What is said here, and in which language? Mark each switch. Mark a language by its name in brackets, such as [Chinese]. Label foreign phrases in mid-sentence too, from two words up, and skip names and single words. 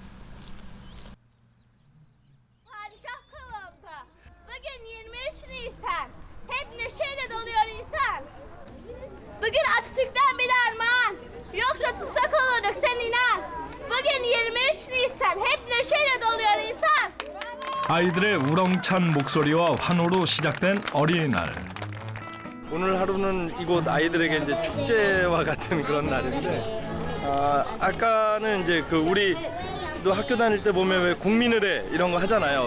[Turkish] Bugün 23 Nisan. Hep neşeyle doluyor insan. Bugün Atatürk'ten bir armağan. Yoksa tutsak olurduk sen inan. Bugün 23 Nisan. Hep neşeyle doluyor insan. [Korean] 아이들의 우렁찬 목소리와 환호로 시작된 어린이날. 오늘 하루는 이곳 아이들에게 이제 축제와 같은 그런 날인데 아까는 이제 그 우리도 학교 다닐 때 보면 왜 국민의례 이런 거 하잖아요.